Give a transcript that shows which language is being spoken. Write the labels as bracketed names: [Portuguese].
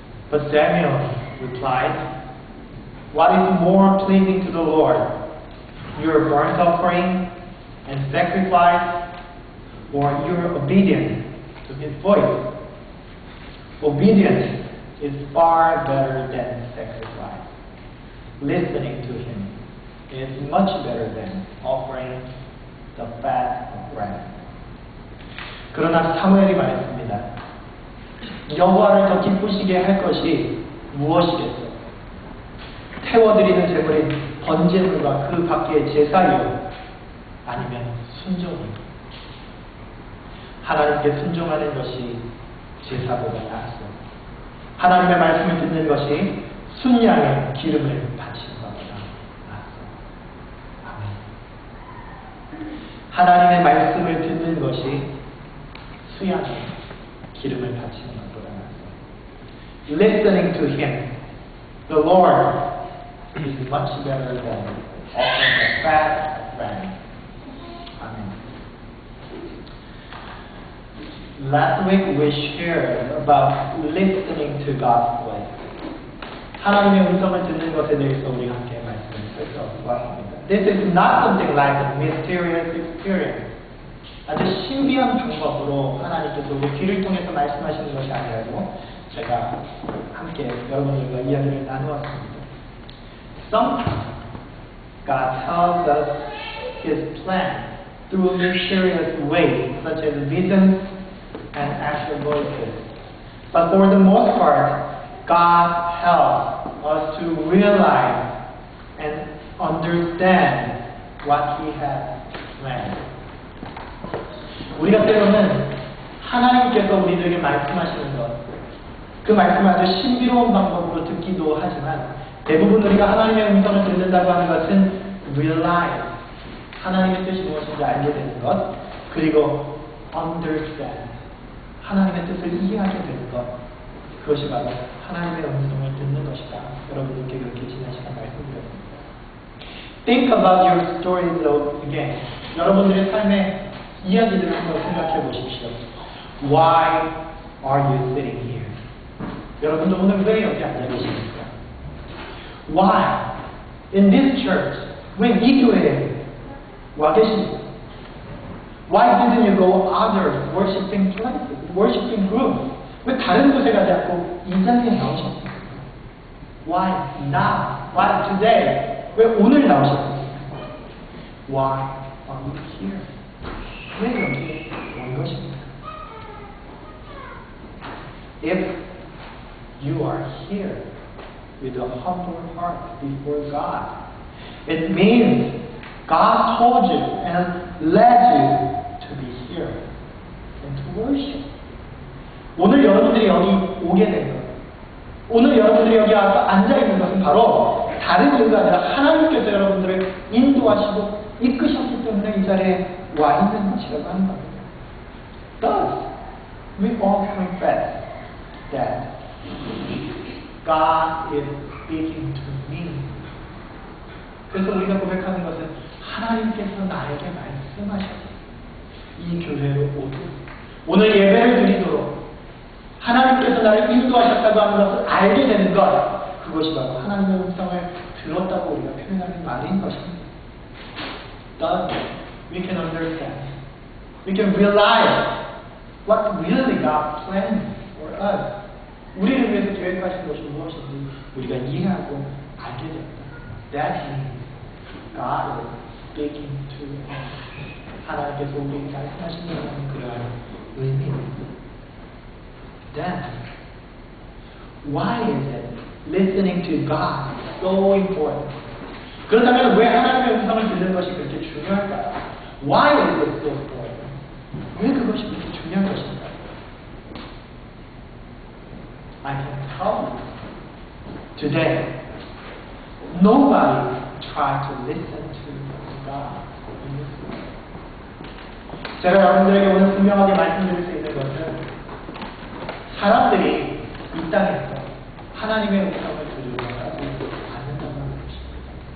[English] But Samuel replied, "What is more pleasing to the Lord, your burnt offering and sacrifice, or your obedience to His voice? Obedience is far better than sacrifice. Listening to Him is much better than offering the fat of ram." [Korean] 그러나 사무엘이 말했습니다. 여호와를 더 기쁘시게 할 것이 무엇이겠소? 태워드리는 제물인 번제물과 그 밖의 제사요, 아니면 순종이요. 하나님께 순종하는 것이 제사보다 낫소. 하나님의 말씀을 듣는 것이 순양의 기름을 바치는 것보다 낫소. 아멘. 하나님의 말씀을 듣는 것이 수양의 기름을 바치는 것보다 낫소. [English] Listening to Him, the Lord, is much better than offering the fat of ram. Amen. Last week we shared about listening to God's voice. [Korean] 하나님의 음성을 듣는 것에 대해서 우리 함께 말씀을 살펴보았습니다. [English] This is not something like a mysterious experience. [Korean] 아주 신비한 방법으로 하나님께서 우리 귀를 통해서 말씀하시는 것이 아니라고 제가 함께 여러분들과 이야기를 나누었습니다. [English] Sometimes God tells us His plan through mysterious ways, such as visions and actual voices. But for the most part, God helps us to realize and understand what He has planned. [Korean] 우리가 때로는 하나님께서 우리들에게 말씀하시는 것, 그 말씀을 아주 신비로운 방법으로 듣기도 하지만 대부분 우리가 하나님의 음성을 듣는다고 하는 것은 realize, 하나님의 뜻이 무엇인지 알게 되는 것, 그리고 understand, 하나님의 뜻을 이해하게 되는 것, 그것이 바로 하나님의 음성을 듣는 것이다. 여러분들께 그렇게 지난 시간 말씀드렸습니다. [English] Think about your stories though again. [Korean] 여러분들의 삶의 이야기들을 한번 생각해 보십시오. [English] Why are you sitting here? [Korean] 여러분들 오늘 왜 여기 앉아 계십니까? [English] Why in this church, [Korean] 왜 이 교회에 와 계십니까? [English] Why didn't you go other worshiping places, worshiping groups? [Korean] 왜 다른 곳에 가지 않고 이 자리에 나오셨습니까? [English] Why now? Why today? [Korean] 왜 오늘 나오셨습니까? [English] Why are you here? [Korean] 왜 여기 온 것입니까? [English] If you are here with a humble heart before God, it means God told you and led you to be here and to worship. [Korean] 오늘 여러분들이 여기 오게 된 것, 오늘 여러분들이 여기 와서 앉아있는 것은 바로 다른 이유가 아니라 하나님께서 여러분들을 인도하시고 이끄셨기 때문에 이 자리에 와 있는 것이라고 하는 겁니다. [English] Thus, we all confess that God is speaking to me. [Korean] 그래서 우리가 고백하는 것은 하나님께서 나에게 말씀하셔서 이 교회로 오도록, 오늘 예배를 드리도록 하나님께서 나를 인도하셨다고 하는 것을 알게 되는 것, 그것이 바로 하나님의 음성을 들었다고 우리가 표현하는 말인 것입니다. [English] Thus, we can understand, we can realize what really God planned for us. [Korean] 우리를 위해서 계획하신 것이 무엇인지 우리가 이해하고 알게 됩니다. [English] That means God is speaking to us. [Korean] 하나님께서 우리에게 말씀하신다는 그러한 의미입니다. [English] Then, why is it listening to God so important? [Korean] 그렇다면 왜 하나님의 음성을 듣는 것이 그렇게 중요할까요? [English] Why is it so important? [Korean] 왜 그것이 그렇게 중요한 것인가요? [English] I can tell you today, nobody tried to listen to God in this way. [Korean] 제가 여러분들에게 오늘 분명하게 말씀드릴 수 있는 것은 사람들이 이 땅에서 하나님의 음성을 들으려 하지 않는다는 것입니다.